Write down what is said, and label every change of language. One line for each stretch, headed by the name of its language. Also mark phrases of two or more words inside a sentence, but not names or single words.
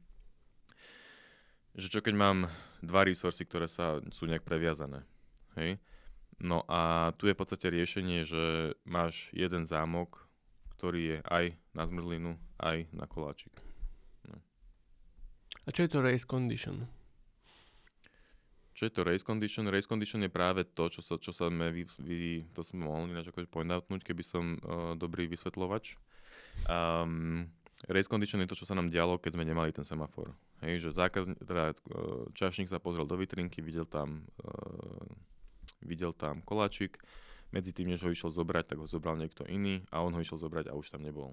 Slovak: Že čo keď mám dva resursy, ktoré sú nejak previazané. Hej? No a tu je v podstate riešenie, že máš jeden zámok, ktorý je aj na zmrzlinu, aj na koláčik. No. A čo je to
English: race condition?
Slovak: Čo je to
English: race condition? Race condition
Slovak: je práve to, čo sa to som mohol ináč akože
English: point outnúť,
Slovak: keby som dobrý vysvetľovač.
English: Race condition
Slovak: je to, čo sa nám dialo, keď sme nemali ten semafor. Hej, že čašník sa pozrel do vitrinky, videl tam koláčik, medzi tým, než ho išiel zobrať, tak ho zobral niekto iný a on ho išiel zobrať a už tam nebol.